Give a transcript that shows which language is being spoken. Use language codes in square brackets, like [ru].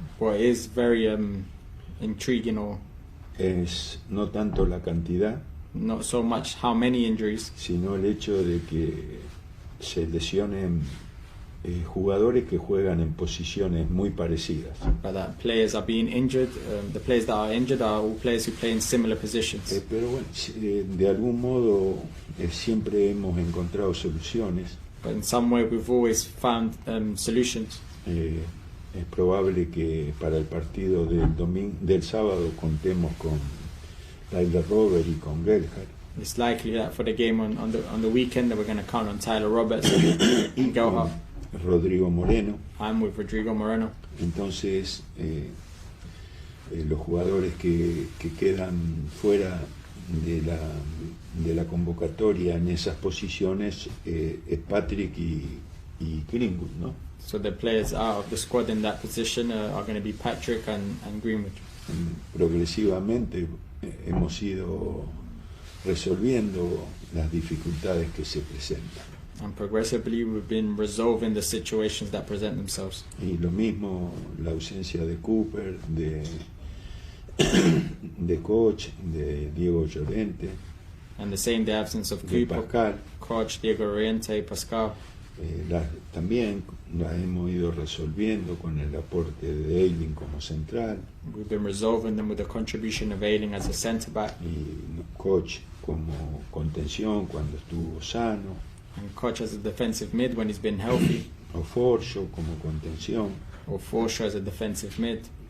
[en] What is very intriguing, or [es] es no tanto la cantidad, [en] not so much how many injuries, [es] sino el hecho de que se lesionen jugadores que juegan en posiciones muy parecidas. [en] but that players are being injured. The players that are injured are all players who play in similar positions. [es] Pero bueno, de algún modo siempre hemos encontrado soluciones. [en] But in some way we've always found solutions. [es] Es probable que para el partido del sábado contemos con Tyler Robert y con Gelhardt. [en] It's likely that for the game on the weekend that we're going to count on Tyler Roberts and Gelhardt. [es] Rodrigo Moreno. [en] I'm with Rodrigo Moreno. [es] Entonces los jugadores que quedan fuera de la convocatoria en esas posiciones es Patrick y Greenwood, ¿no? [en] So the players out of the squad in that position are going to be Patrick and Greenwood. [es] Progresivamente hemos ido resolviendo las dificultades que se presentan. [en] And progressively we've been resolving the situations that present themselves. [es] Y lo mismo la ausencia de Cooper, de Koch, de Diego Llorente, [en] And the same, the absence of [es] de Cooper, Pascal. [en] Koch, Diego Llorente, Pascal. [es] También las hemos ido resolviendo con el aporte de Eiling como central [en] We've been resolving them with the contribution of Ayling as a centre-back [es] y Koch como contención cuando estuvo sano, [en] and Koch as a defensive mid when he's been healthy, [es] o Forshaw como contención. [en] or Forshaw as a defensive mid.